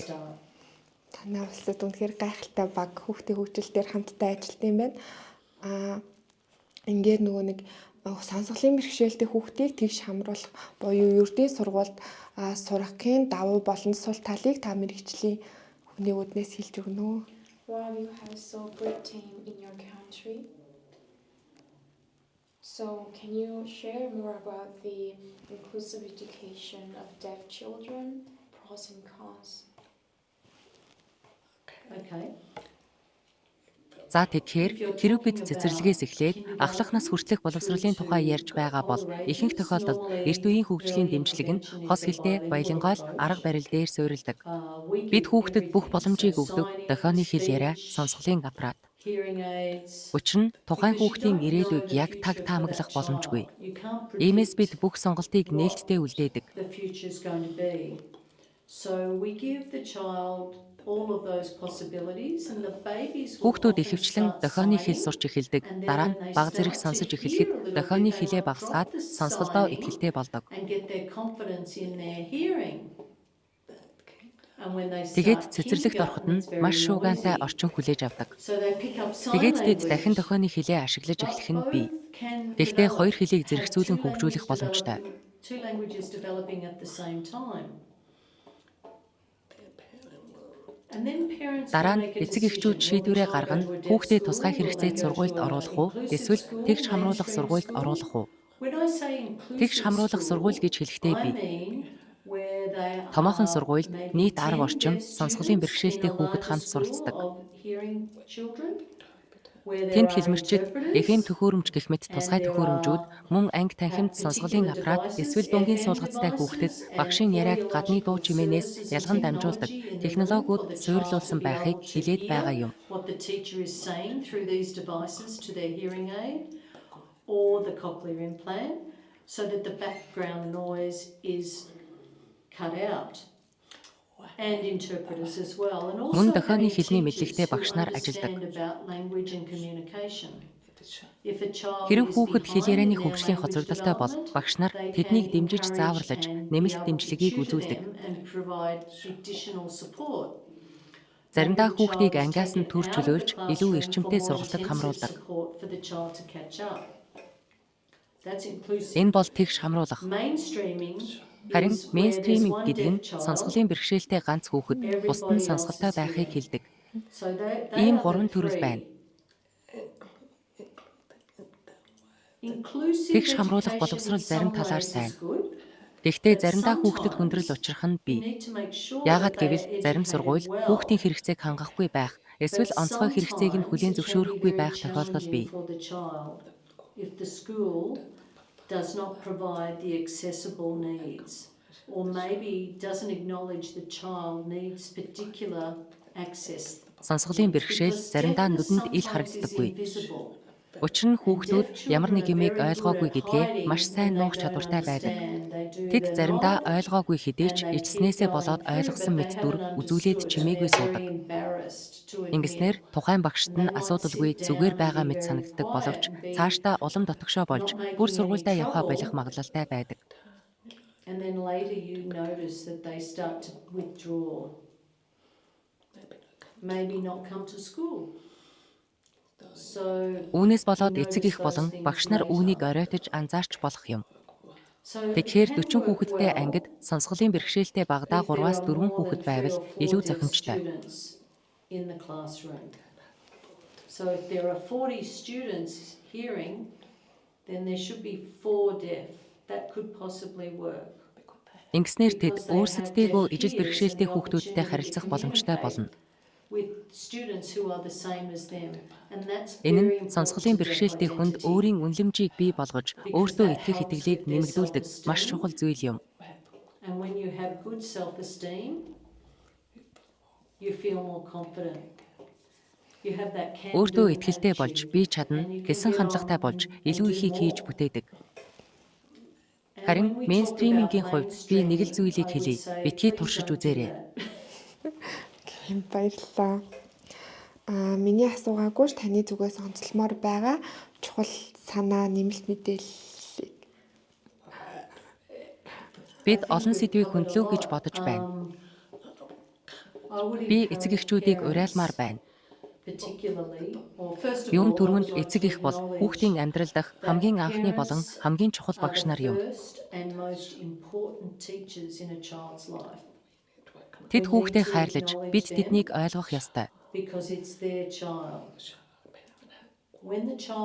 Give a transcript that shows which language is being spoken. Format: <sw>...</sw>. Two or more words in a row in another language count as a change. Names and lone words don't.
<mn>Танай улсад үнэхээр гайхалтай баг хүүхдийн хөгжилтээр хамтдаа ажилладаг юм байна. Ингээд нөгөө нэг сонсголын бэрхшээлтэй хүүхдийг тэгш хамруулах буюу ердийн сургуульд сурахын давуу болон сул талыг та мэрэгчлийн хүний үднээс хэлж өгнө үү?</mn> <en>Wow, you have so great team in your country. So can you share more about the inclusive education of deaf children, pros and cons? Okay.</en> <mn>За тэгэхээр хэрэв бид цэцэрлэгээс эхлээд ахлах нас хүртэлх боловсролын тухай ярьж байгаа бол ихэнх тохиолдолд эрт үеийн хөгжлийн дэмжлэг нь хос хэлтэй баялангуйл арга барил дээр суурилдаг. Бид хүүхдэд бүх боломжийг өгдөг дохионы хэл яриа, сонсголын аппарат.</mn> <en>hearing aids.</en> <mn>Учир нь тухайн хүүхдийн ирээдүйг яг таг таамаглах боломжгүй.</mn> <en>You can't</en> <mn>Иймээс бид</mn> <en>predict</en> <mn>бүх сонголтыг нээлттэй үлдээдэг.</mn> <en>the future's going to be. So we give the child all of those possibilities and the babies will</en> <mn>Хүүхдүүд</mn> <en>often</en> <mn>ихэвчлэн</mn> <en>start</en> <mn>дохионы хэл</mn> <en>saying,</en> <mn>сурч эхэлдэг.</mn> <en>and then</en> <mn>Дараа</mn> <en>when</en> <mn>нь</mn> <en>they</en> <mn>бага зэрэг</mn> <en>start</en> <mn>сонсож</mn> <en>to</en> <mn>эхлэхэд</mn> <en>hear a little</en> <mn>дохионы</mn> <en>bit, they</en> <mn>хэлээ</mn> <en>might</en> <mn>багасгаад</mn> <en>drop the</en> <mn>сонсголдоо</mn> <en>signing</en> <mn>итгэлтэй болдог.</mn> <en>and get their confidence in their hearing. And when they</en> <mn>Тэгээд</mn> <en>start</en> <mn>цэцэрлэгт ороход</mn> <en>kindergarten,</en> <mn>нь</mn> <en>it's very</en> <mn>маш шуугиантай</mn> <en>noisy.</en> <mn>орчин хүлээж авдаг.</mn> <en>So they pick up sign</en> <mn>Тэгээд тэд дахин</mn> <en>language.</en> <mn>дохионы хэлээ ашиглаж эхлэх нь бий.</mn> <en>Both can</en> <mn>Гэхдээ</mn> <en>develop,</en> <mn>хоёр хэлийг</mn> <en>have</en> <mn>зэрэгцүүлэн</mn> <en>two</en> <mn>хөгжүүлэх</mn> <en>languages</en> <mn>боломжтой.</mn> <en>developing- two languages developing at the same time. And then parents</en> <mn>Дараа</mn> <en>can</en> <mn>нь</mn> <en>make a</en> <mn>эцэг</mn> <en>decision,</en> <mn>эхчүүд</mn> <en>will the</en> <mn>шийдвэрээ</mn> <en>child go</en> <mn>гаргана</mn> <en>to a deaf</en> <mn>хүүхдээ</mn> <en>school,</en> <mn>тусгай</mn> <en>will</en> <mn>хэрэгцээд</mn> <en>they go</en> <mn>сургуульд</mn> <en>to a</en> <mn>оруулах уу,</mn> <en>inclusive</en> <mn>эсвэл</mn> <en>school,</en> <mn>тэгш хамруулах</mn> <en>mainstream</en> <mn>сургуульд</mn> <en>school?</en> <mn>оруулах уу?</mn> <en>When I say inclusive</en> <mn>Тэгш хамруулах</mn> <en>school,</en> <mn>сургууль гэж хэлэхдээ</mn> <en>I</en> <mn>би</mn> <en>mean where they</en> <mn>томоохон</mn> <en>are</en> <mn>сургуульд</mn> <en>maybe</en> <mn>нийт</mn> <en>10</en> <mn>10 орчим</mn> <en>deaf</en> <mn>сонсголын</mn> <en>students</en> <mn>бэрхшээлтэй</mn> <en>in a</en> <mn>хүүхэд</mn> <en>larger</en> <mn>хамт</mn> <en>school</en> <mn>суралцдаг.</mn> <en>of hearing children, where there</en> <mn>Тэнд</mn> <en>are</en> <mn>хэлмэрчид,</mn> <en>interpreters,</en> <mn>эфэм төхөөрөмж гэх мэт тусгай</mn> <en>and there</en> <mn>төхөөрөмжүүд,</mn> <en>are</en> <mn>мөн анги танхимд сонсголын</mn> <en>particular</en> <mn>аппарат</mn> <en>devices,</en> <mn>эсвэл дүнгийн</mn> <en>FM</en> <mn>суулгацтай хүүхдэд</mn> <en>devices,</en> <mn>багшийн</mn> <en>and</en> <mn>яриаг гадны дуу</mn> <en>audiological</en> <mn>чимээнээс</mn> <en>services and</en> <mn>ялган дамжуулдаг</mn> <en>technology in the room for</en> <mn>технологиуд</mn> <en>the child to</en> <mn>суурилуулсан</mn> <en>be</en> <mn>байхыг</mn> <en>able to</en> <mn>хилээд байгаа</mn> <en>hear</en> <mn>юм.</mn> <en>what the teacher is saying through these devices to their hearing aid or the cochlear implant, so that the background noise is cut out. And interpreters as well. And also</en> <mn>Мөн дохионы</mn> <en>having</en> <mn>хэлний</mn> <en>teachers</en> <mn>мэдлэгтэй</mn> <en>who</en> <mn>багш нар ажилладаг.</mn> <en>understand about language and communication. If a child</en> <mn>Хэрэв</mn> <en>is</en> <mn>хүүхэд хэл</mn> <en>behind</en> <mn>ярианы</mn> <en>in their</en> <mn>хөгжлийн</mn> <en>language</en> <mn>хоцрогдолтой бол</mn> <en>development,</en> <mn>багш нар</mn> <en>they</en> <mn>тэднийг</mn> <en>can</en> <mn>дэмжиж</mn> <en>encourage</en> <mn>зааварлаж</mn> <en>and be</en> <mn>нэмэлт</mn> <en>able to</en> <mn>дэмжлэгийг</mn> <en>tutor</en> <mn>үзүүлдэг.</mn> <en>them and provide additional support.</en> <mn>Заримдаа</mn> <en>Maybe the</en> <mn>хүүхдийг</mn> <en>child is</en> <mn>ангиас нь</mn> <en>taken</en> <mn>түр</mn> <en>out of the</en> <mn>чөлөөлж илүү</mn> <en>classroom</en> <mn>эрчимтэй</mn> <en>for more</en> <mn>сургалтад</mn> <en>intensive</en> <mn>хамруулдаг.</mn> <en>support for the child to catch up. That's inclusive.</en> <mn>Энэ бол тэгш хамруулах.</mn> <en>Mainstreaming</en> <mn>Харин</mn> <en>is where there's</en> <mn>мейнстриминг</mn> <en>one</en> <mn>гэдэг нь</mn> <en>deaf child,</en> <mn>сонсголын бэрхшээлтэй ганц хүүхэд бусад нь сонсголтой байхыг хэлдэг.</mn> <en>so they</en> <mn>Ийм</mn> <en>are the</en> <mn>гурван төрөл</mn> <en>three.</en> <mn>байна.</mn> <en>Inclusive</en> <mn>Тэгш хамруулах</mn> <en>education</en> <mn>боловсрол</mn> <en>in</en> <mn>зарим</mn> <en>some</en> <mn>талаар</mn> <en>ways</en> <mn>сайн.</mn> <en>is good.</en> <mn>Гэхдээ заримдаа хүүхдэд хүндрэл учрах нь</mn> <en>You</en> <mn>бий.</mn> <en>need to make sure</en> <mn>Яагаад</mn> <en>that they</en> <mn>гэвэл</mn> <en>are</en> <mn>зарим</mn> <en>educated</en> <mn>сургууль</mn> <en>well.</en> <mn>хүүхдийн хэрэгцээг хангахгүй байх, эсвэл</mn> <en>But</en> <mn>онцгой хэрэгцээг нь хүлээн</mn> <en>sometimes it can be</en> <mn>зөвшөөрөхгүй</mn> <en>very</en> <mn>байх тохиолдол бий.</mn> <en>challenging for the child if the school does not provide the accessible needs, or maybe doesn't acknowledge the child needs particular access.</en> <mn>Сонсголын бэрхшээл</mn> <en>Because</en> <mn>заримдаа</mn> <en>deafness</en> <mn>нүдэнд ил</mn> <en>sometimes is</en> <mn>харагддаггүй.</mn> <en>invisible.</en> <mn>Учир нь хүүхдүүд ямар нэг юмыг ойлгоогүй гэдгээ маш сайн</mn> <en>When they</en> <mn>нуугч</mn> <en>don't</en> <mn>чадвартай байдаг.</mn> <en>understand, they do</en> <mn>Тэд</mn> <en>their</en> <mn>заримдаа</mn> <en>knowledge.</en> <mn>ойлгоогүй хэдий ч</mn> <en>And they</en> <mn>ичснээсээ</mn> <en>keep</en> <mn>болоод</mn> <en>going</en> <mn>ойлгосон</mn> <en>through, but</en> <mn>мэт</mn> <en>they</en> <mn>дүр</mn> <en>haven't</en> <mn>үзүүлээд</mn> <en>understood.</en> <mn>чимээгүй</mn> <en>They're</en> <mn>суудаг.</mn> <en>very embarrassed to admit.</en> <mn>Ингэснээр тухайн багшд</mn> <en>And</en> <mn>нь</mn> <en>they might</en> <mn>асуудалгүй</mn> <en>sit</en> <mn>зүгээр</mn> <en>down</en> <mn>байгаа</mn> <en>and be</en> <mn>мэт</mn> <en>very</en> <mn>санагддаг</mn> <en>quiet</en> <mn>боловч</mn> <en>and be</en> <mn>цаашдаа улам дотогшоо болж</mn> <en>not making</en> <mn>бүр</mn> <en>any</en> <mn>сургуульдаа явхаа</mn> <en>trouble.</en> <mn>болох магадлалтай байдаг.</mn> <en>And then later you notice that they start to withdraw. Maybe not come to school. So</en> <mn>Үүнээс болоод эцэг их болон багш нар үүнийг оройтож анзаарч болох юм. Тэгэхээр 40 хүүхэдтэй ангид сонсголын бэрхшээлтэй багадаа 3-аас 4 хүүхэд байвал илүү зохимжтой.</mn> <en>In the classroom. So if there are 40 students hearing, then there should be 4 deaf. That could possibly work.</en> <mn>Ингэснээр тэд өөрсддөө ижил бэрхшээлтэй хүүхдүүдтэй харилцах боломжтой болно.</mn> <en>With students who are the same as them. And that's</en> <mn>Энэ</mn> <en>very</en> <mn>нь</mn> <en>important</en> <mn>сонсголын</mn> <en>to their</en> <mn>бэрхшээлтэй хүнд</mn> <en>identity.</en> <mn>өөрийн үнэлэмжийг бий болгож өөртөө итгэх итгэлийг нэмэгдүүлдэг маш чухал зүйл юм.</mn> <en>And when you have good self-esteem, you feel more confident. You have that can-do</en> <mn>Өөртөө итгэлтэй болж</mn> <en>attitude.</en> <mn>би чадна гэсэн хандлагатай болж илүү ихийг хийж бүтээдэг. Харин мейнстримингийн хувьд би нэг л зүйлийг хэлье. Битгий туршиж үзээрэй. Баярлалаа. Миний асуугаагүй таны зүгээс онцлмоор байгаа чухал санаа нэмэлт мэдээллийг Бид олон сэдвийг хөндлөө гэж бодож байна.</mn> <en>I would</en> <mn>Би</mn> <en>encourage</en> <mn>эцэг эхчүүдийг</mn> <en>parents</en> <mn>уриалмаар байна.</mn> <en>particularly, or first of</en> <mn>Юун</mn> <en>all, I</en> <mn>түрүүнд</mn> <en>would like</en> <mn>эцэг</mn> <en>to</en> <mn>эх бол</mn> <en>acknowledge</en> <mn>хүүхдийн амьдрал дах хамгийн анхны болон хамгийн чухал багш нар юм.</mn> <en>first and most important teachers in a child's life,</en> <mn>Тэд хүүхдээ хайрлаж, бид тэднийг ойлгох ёстой.</mn> <en>because it's their child. When the child and</en>